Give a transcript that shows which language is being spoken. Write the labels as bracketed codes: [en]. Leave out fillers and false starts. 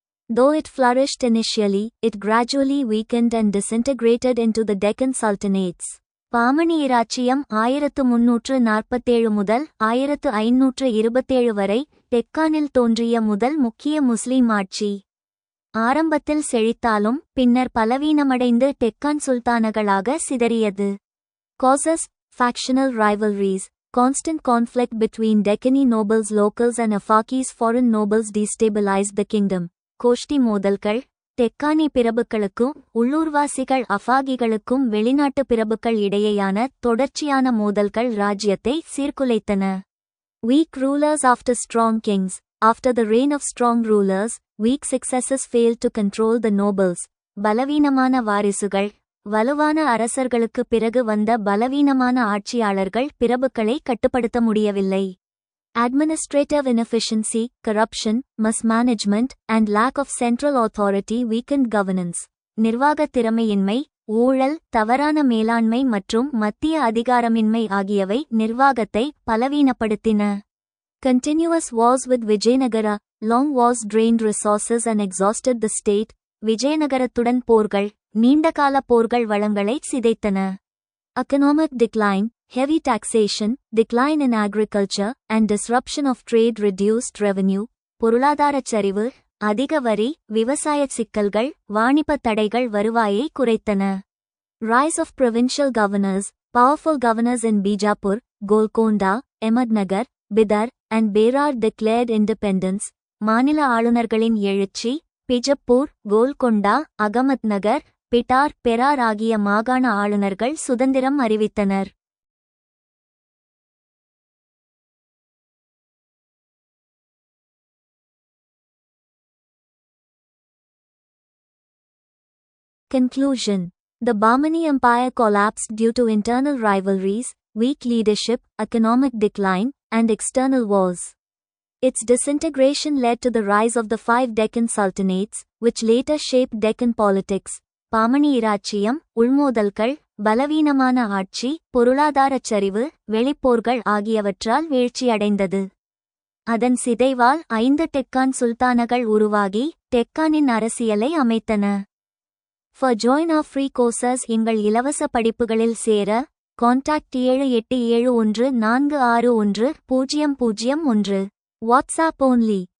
[en] Though it flourished initially, it gradually weakened and disintegrated into the Deccan Sultanates. [ta] Pamani இராச்சியம் 1347 முதல் 1527 வரை டெக்கானில் தோன்றிய முதல் முக்கிய முஸ்லீம் ஆட்சி. ஆரம்பத்தில் செழித்தாலும் பின்னர் பலவீனமடைந்து Deccan சுல்தானகளாக சிதறியது. [en] Causes: factional rivalries. Constant conflict between Deccani nobles locals and Afakis foreign nobles destabilized the kingdom. [ta] கோஷ்டி மோதல்கள் தெக்கானி பிரபுக்களுக்கும் உள்ளூர்வாசிகள் அஃபாகிகளுக்கும் வெளிநாட்டு பிரபுக்கள் இடையேயான தொடர்ச்சியான மோதல்கள் ராஜ்யத்தை சீர்குலைத்தன. [en] Weak rulers after strong kings. After the reign of strong rulers, weak successors failed to control the nobles. [ta] பலவீனமான வாரிசுகள் வலுவான அரசர்களுக்கு பிறகு வந்த பலவீனமான ஆட்சியாளர்கள் பிரபுக்களை கட்டுப்படுத்த முடியவில்லை. [en] Administrative inefficiency, corruption, mismanagement, and lack of central authority weakened governance. [ta] நிர்வாக திறமையின்மை, ஊழல், தவறான மேலாண்மை மற்றும் மத்திய அதிகாரமின்மை ஆகியவை நிர்வாகத்தை பலவீனப்படுத்தின. [en] Continuous wars with Vijayanagara. Long wars drained resources and exhausted the state. [ta] விஜயநகரத்துடன் போர்கள் நீண்டகால போர்கள் வளங்களை சிதைத்தன. [en] Economic decline. Heavy taxation, decline in agriculture, and disruption of trade reduced revenue. [ta] பொருளாதாரச் சரிவு, அதிக வரி, விவசாய சிக்கல்கள், வாணிப தடைகள் வருவாயை குறைத்தன. [en] Rise of provincial governors. Powerful governors in Bijapur, Golconda, Ahmednagar, Bidar, and Berar declared independence. [ta] மாநில ஆளுநர்களின் எழுச்சி. பிஜப்பூர், கோல்கொண்டா, அகமத்நகர், பிட்டார், பெரார் ஆகிய மாகாண ஆளுநர்கள் சுதந்திரம் அறிவித்தனர். [en] Conclusion. The Bahmani Empire collapsed due to internal rivalries, weak leadership, economic decline, and external wars. Its disintegration led to the rise of the 5 Deccan Sultanates, which later shaped Deccan politics. [ta] Pamani இராச்சியம், உள்மோதல்கள், பலவீனமான ஆட்சி, பொருளாதாரச் சரிவு, வெளிப்போர்கள் ஆகியவற்றால் வீழ்ச்சியடைந்தது. அதன் சிதைவால் 5 டெக்கான் சுல்தானகள் உருவாகி டெக்கானின் அரசியலை அமைத்தன. [en] For join our free courses [ta] எங்கள் இலவச படிப்புகளில் சேர கான்டாக்ட் 7871461001. WhatsApp only.